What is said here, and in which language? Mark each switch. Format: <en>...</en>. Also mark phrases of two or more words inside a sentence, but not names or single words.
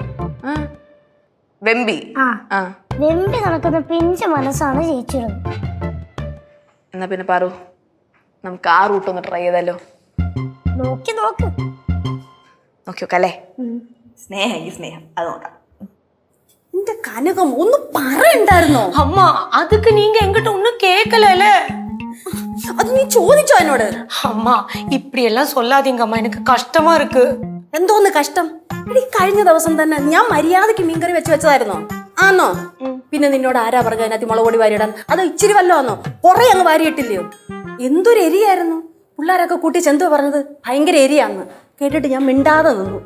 <ml>വെമ്പി. വെമ്പി നടക്കുന്ന പിഞ്ച മനസ്സാണ് ചേച്ചിയുടെ. എന്നാ പിന്നെ പാറു, നമുക്ക് ആ റൂട്ട് ഒന്ന് ട്രൈ ചെയ്താലോ? നോക്ക് നോക്കിയോക്കല്ലേ. സ്നേഹം അത് നോക്കാം.</ml> <ta>இந்த கனகம் ஒன்னும் പറയണ്ടായിരുന്നോ? அம்மா அதுக்கு நீங்க எங்கிட்ட ஒன்னும் கேட்கல. அது நீ</ta> <ml>ചോദിച്ചോ എന്നോട്?</ml> <ta>அம்மா இப்படி எல்லாம் சொல்லாதீங்க அம்மா, எனக்கு கஷ்டமா இருக்கு.</ta> <ml>എന്തോന്ന് കഷ്ടം? എടി കഴിഞ്ഞ ദിവസം തന്നെ ഞാൻ മര്യാദക്ക് മീൻകറി വെച്ചതായിരുന്നോ? ആന്നോ? പിന്നെ നിന്നോട് ആരാ പറഞ്ഞ അതിനകത്ത് മുളക് പൊടി വാരിയിടാൻ? അത് ഇച്ചിരി വല്ലോ ആന്നോ? കുറെ അങ്ങ് വാരിയിട്ടില്ലയോ? എന്തൊരു എരിയായിരുന്നു. പിള്ളേരൊക്കെ കൂട്ടി ചെന്തോ പറഞ്ഞത് ഭയങ്കര എരിയാന്ന് കേട്ടിട്ട് ഞാൻ മിണ്ടാതെ നിന്നു.</ml>